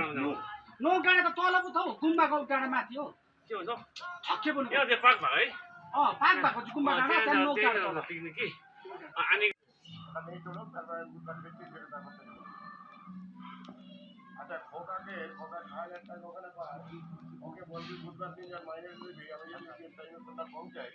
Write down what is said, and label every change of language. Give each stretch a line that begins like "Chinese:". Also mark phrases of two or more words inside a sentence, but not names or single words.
Nepali: नोक डाँडा त तल पो छ हौ, गुम्बाको डाँडा माथि हो। के भन्छ के भन्नु? यो चाहिँ पार्क भएको है पार्क भएको चाहिँ गुम्बा डाँडा, त्यहाँ नोक डाँडा तल। पिकनिक कि अनि
Bangla: আচ্ছা খোকাকে খোকা 6000 টাকা ওখানে পায়, ওকে বলবি বুধবার দিন আর মাইনে দিবি, আমি যদি টাইমে তোমরা পৌঁছাই।